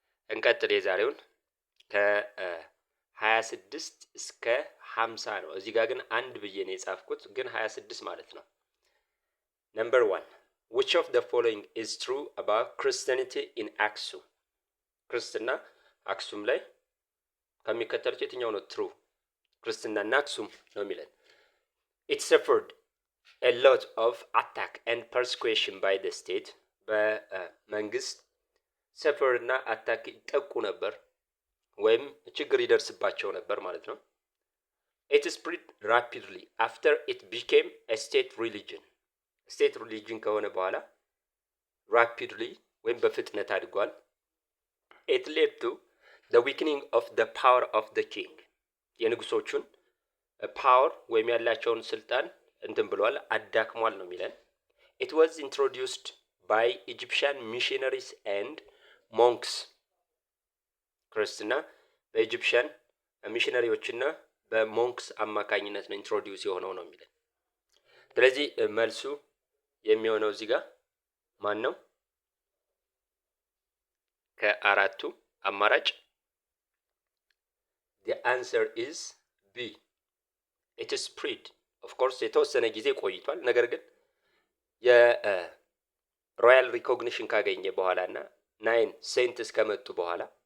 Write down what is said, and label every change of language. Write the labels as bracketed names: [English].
[Amharic] እንቀጥል። የዛሬውን ከ26 እስከ 50 ነው። እዚህ ጋር ግን አንድ ብዬ ነው የጻፍኩት፣ ግን 26 ማለት ነው። ነምበር 1 [English] which of the following is true about Christianity in Aksum? [Amharic] ክርስትና አክሱም ላይ ከሚከተሉት የትኛው ነው ትሩ? ክርስትናና አክሱም ነው የሚለን። [English] it suffered a lot of attack and persecution by the state. [Amharic] በመንግስት ሰፈር እና አታክ ይጠቁ ነበር ወይም ችግር ይደርስባቸው ነበር ማለት ነው። [English] it spread rapidly after it became a state religion. state religion [Amharic] ከሆነ በኋላ [English] rapidly [Amharic] ወይም በፍጥነት አድጓል። [English] it led to the weakening of the power of the king. [Amharic] የንጉሶቹን ፓወር ወይም ያላቸውን ስልጣን እንትን ብሏል፣ አዳክሟል ነው የሚለን። [English] it was introduced by Egyptian missionaries and monks. [Amharic] ክርስትና በኢጂፕሽያን ሚሽነሪዎችና በሞንክስ አማካኝነት ነው ኢንትሮዲዩስ የሆነው ነው የሚለን። ስለዚህ መልሱ የሚሆነው እዚህ ጋር ማን ነው? ከአራቱ አማራጭ [English] the answer is B. it is spread. of course [Amharic] የተወሰነ ጊዜ ቆይቷል። ነገር ግን የሮያል ሪኮግኒሽን ካገኘ በኋላና 9 ሴንትስ ከመጡ በኋላ